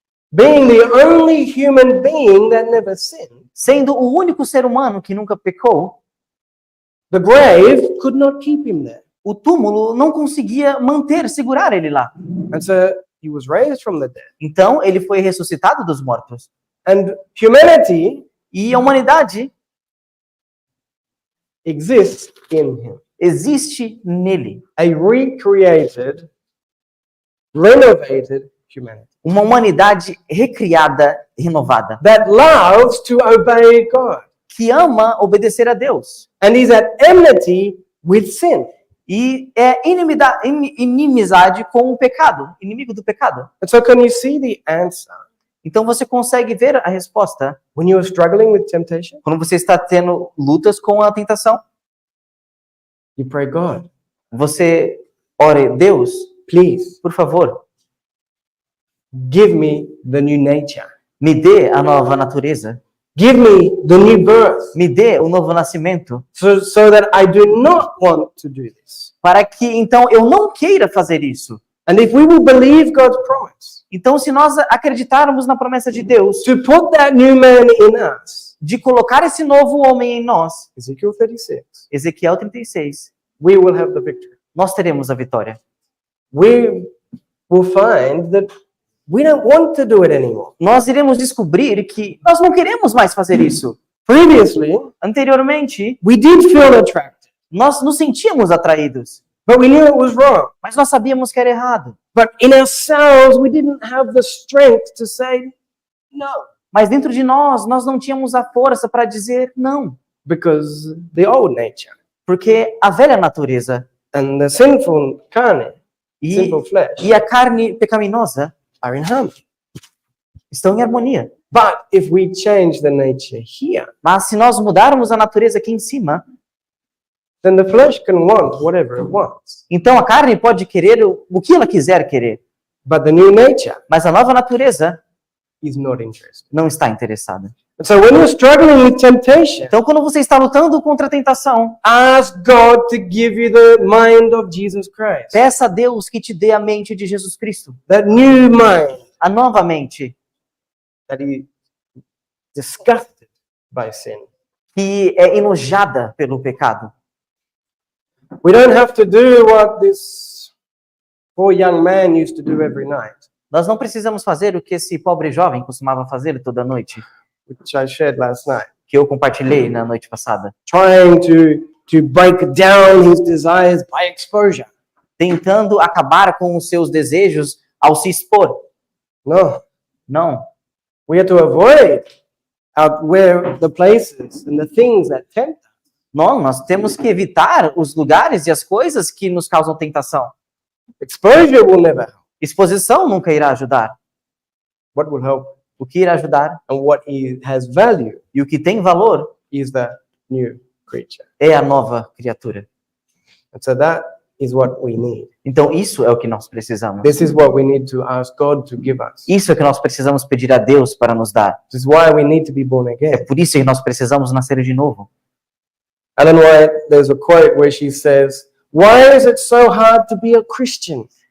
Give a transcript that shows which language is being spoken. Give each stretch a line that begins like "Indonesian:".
English: being the only human being that never sinned,
Portuguese: sendo o único ser humano que nunca pecou,
English: the grave could not keep him there.
Portuguese: o túmulo não conseguia segurar ele lá.
English: And so he was raised from the dead.
Portuguese: Então, ele foi ressuscitado dos mortos.
English: And humanity
Portuguese: E a humanidade
English: exists in him.
Portuguese: existe nele.
English: A recreated, renovated humanity
Portuguese: Uma humanidade recriada, renovada,
English: that loves to obey God
Portuguese: que ama obedecer a Deus.
English: and is at enmity with sin.
Portuguese: E é inimizade com o pecado, inimigo do pecado.
English: And so can you see the answer?
Portuguese: Então você consegue ver a resposta
English: When you are struggling with temptation,
Portuguese: quando você está tendo lutas com a tentação.
English: you pray, God,
Portuguese: Você ore, Deus,
English: please
Portuguese: por favor,
English: give me the new nature.
Portuguese: me dê a nova natureza,
English: Give me the new birth
Portuguese: me dê o novo nascimento,
English: so that I do not want to do this.
Portuguese: para que então eu não queira fazer isso.
English: And if we will believe God's promise
Portuguese: Então, se nós acreditarmos na promessa de Deus,
English: to put that new man in us,
Portuguese: de colocar esse novo homem em nós,
English: Ezekiel 36,
Portuguese: Ezequiel 36,
English: we will have the victory.
Portuguese: nós teremos a vitória.
English: We will find that we don't want to do it anymore.
Portuguese: Nós iremos descobrir que nós não queremos mais fazer isso.
English: Previously,
Portuguese: Anteriormente,
English: we did feel attracted,
Portuguese: nós nos sentíamos atraídos,
English: but we knew it was wrong.
Portuguese: mas nós sabíamos que era errado.
English: But in ourselves, we didn't have the strength to say no,
Portuguese: Mas dentro de nós não tínhamos a força para dizer não,
English: because the old nature
Portuguese: porque a velha natureza
English: and the sinful carne,
Portuguese: e,
English: sinful flesh,
Portuguese: e a carne pecaminosa
English: are in harmony.
Portuguese: estão em harmonia.
English: But if we change the nature here,
Portuguese: Mas se nós mudarmos a natureza aqui em cima,
English: then the flesh can want whatever it wants.
Portuguese: então a carne pode querer o que ela quiser querer,
English: But the new nature
Portuguese: mas a nova natureza
English: is not interested.
Portuguese: não está interessada.
English: And so when you're struggling with temptation,
Portuguese: Então, quando você está lutando contra a tentação,
English: ask God to give you the mind of Jesus Christ.
Portuguese: peça a Deus que te dê a mente de Jesus Cristo,
English: That new mind
Portuguese: a nova mente,
English: that is disgusted by sin.
Portuguese: que é enojada pelo pecado.
English: We don't have to do what this poor young man used to do every night,
Portuguese: Nós não precisamos fazer o que esse pobre jovem costumava fazer toda noite,
English: which I shared last night,
Portuguese: que eu compartilhei na noite passada,
English: trying to break down his desires by exposure.
Portuguese: tentando acabar com os seus desejos ao se expor.
English: No,
Portuguese: Não.
English: we have to avoid where the places and the things that tempt us.
Portuguese: Não, nós temos que evitar os lugares e as coisas que nos causam tentação.
English: Exposure will never help.
Portuguese: Exposição nunca irá ajudar.
English: What will help
Portuguese: O que irá ajudar
English: and what has value
Portuguese: e o que tem valor
English: is the new creature.
Portuguese: é a nova criatura.
English: And so that is what we need.
Portuguese: Então isso é o que nós precisamos.
English: This is what we need to ask God to give us.
Portuguese: Isso é o que nós precisamos pedir a Deus para nos dar.
English: This is why we need to be born
Portuguese: É
English: again.
Portuguese: por isso que nós precisamos nascer de novo.
English: Ellen White, there's a quote where she says, "Why is it so hard to be a Christian?"